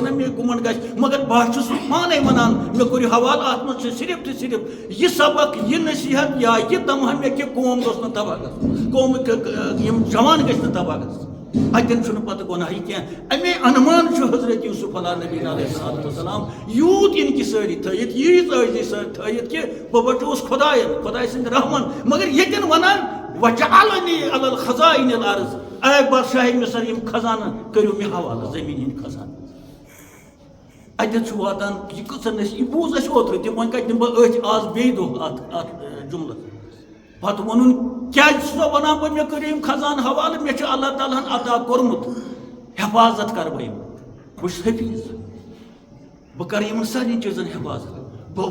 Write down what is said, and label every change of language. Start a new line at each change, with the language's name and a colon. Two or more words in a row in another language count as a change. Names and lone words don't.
Kashmiri: نہ مےٚ گُمنڈ گژھِ مگر بہٕ چھُس پانے وَنان مےٚ کٔرِو حوالہٕ اَتھ منٛز چھُ صرف تہٕ صرف یہِ سبق یہِ نصیحت یا یہِ تمہا مےٚ کہِ قوم گوٚژھ نہٕ تباہ گژھُن قومٕکۍ یِم جوان گژھِ نہٕ تباہ گژھُن اتٮ۪ن چھُنہٕ پتہٕ گۄناہٕے کینٛہہ اَمے انمان چھُ حضرت یوٗسف علیٰ نبی
Arabic: علیہ الصلوٰتُ وسلام
Kashmiri: یوٗت اِنکہِ سٲری تھٲیِتھ ییٖژ عٲجزی سۭتۍ تھٲیِتھ کہِ بہٕ بچووُس خۄداین خۄداے سٕنٛدِ رحمن مگر ییٚتٮ۪ن وَنان
Arabic: وَجَعَلنِی عَلَى الْخَزَائِنِ الْأَرْضِ
Kashmiri: اے بادشاہ مصر یِم خزانہٕ کٔرِو مےٚ حوالہٕ زٔمیٖن ہٕنٛدۍ خزانہٕ اتٮ۪تھ چھُ واتان یہِ کۭژاہ یہِ بوٗز اَسہِ اوترٕ تہِ وۄنۍ کتہِ دِمہٕ بہٕ أتھۍ آز بیٚیہِ دۄہ اتھ جُملس پتہٕ ووٚنُن کیٛازِ چھُ سا وَنان بہٕ مےٚ کٔرِو یِم خزانہٕ حوالہٕ مےٚ چھُ اللہ تعالیٰ ہن عطا کوٚرمُت حفاظت کرٕ بہٕ یِمن بہٕ چھُس حفیظ بہٕ کرٕ یِمن سارنٕے چیٖزن حفاظت بہٕ